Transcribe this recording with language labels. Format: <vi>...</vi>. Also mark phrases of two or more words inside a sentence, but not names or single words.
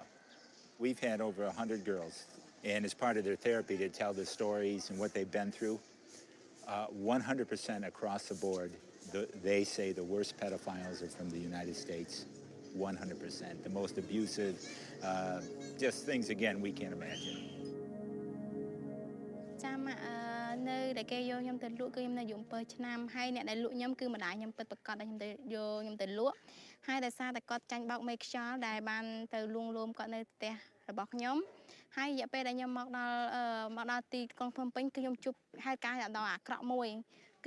<en>We've had over 100 girls, and as part of their therapy to tell their stories and what they've been through, 100% across the board, they say the worst pedophiles are from the United States, 100%. The most abusive, just things, again, we can't imagine.</en> <km>នៅដែលគេយកខ្ញុំទៅលក់គឺខ្ញុំនៅអាយុ7ឆ្នាំហើយអ្នកដែលលក់ខ្ញុំគឺម្ដាយខ្ញុំពិតប្រាកដដែលខ្ញុំទៅយកខ្ញុំទៅលក់ហើយដោយសារតែគាត់ចាញ់បោកមេខ្យល់ដែលបាន ទៅលួងលោមគាត់នៅផ្ទះរបស់ខ្ញុំហើយរយៈពេលដែលខ្ញុំមកដល់ទីក្រុងភ្នំពេញគឺខ្ញុំជួបហេតុការណ៍ដ៏អាក្រក់មួយគឺ</km>